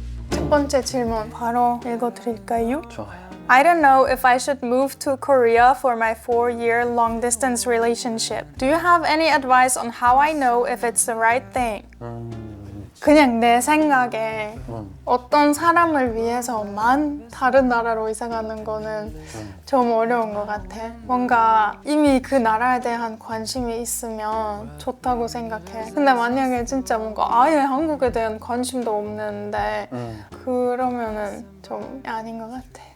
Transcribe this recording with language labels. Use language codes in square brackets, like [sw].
[ko] 첫 번째 질문 바로 읽어드릴까요? 좋아요. [en] I don't know if I should move to Korea for my 4-year long-distance relationship. Do you have any advice on how I know if it's the right thing? [ko] 그냥 내 생각에 어떤 사람을 위해서만 다른 나라로 이사 가는 거는 좀 어려운 것 같아. 뭔가 이미 그 나라에 대한 관심이 있으면 좋다고 생각해. 근데 만약에 진짜 뭔가 아예 한국에 대한 관심도 없는데 그러면은 좀 아닌 것 같아.